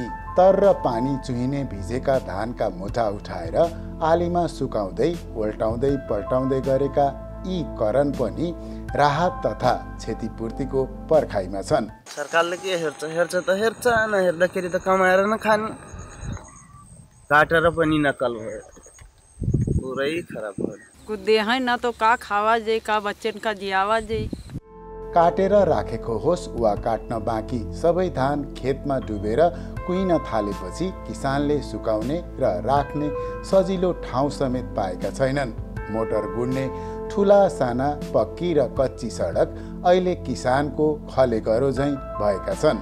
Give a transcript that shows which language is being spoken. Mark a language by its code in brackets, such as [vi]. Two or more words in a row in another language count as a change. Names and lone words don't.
[ne] तर र पानी चुहिने भिजेका धानका मुठा उठाएर आलीमा सुकाउँदै उल्टाउँदै पल्टाउँदै गरेका यी करण पनि राहत तथा क्षतिपूर्तिको पर्खाइमा छन्। सरकारले के हेर्छ त हेर्छ, नहेर्दाखेरि त कमाएर न खाने। काटेर पनि नकल भयो, पुरै खराब भयो। [bho] कुछ दे है ना तो का खावा जे, का बच्चन का जियावा जे। [ne] काटेर राखेको होस् वा काट्न बाँकी सबै धान खेतमा डुबेर कुहिन थालेपछि किसानले सुकाउने र राख्ने सजिलो ठाउँ समेत पाएका छैनन्। मोटर गुड्ने ठुला साना पक्की र कच्ची सडक अहिले किसानको खलेगरो झैँ भएका छन्।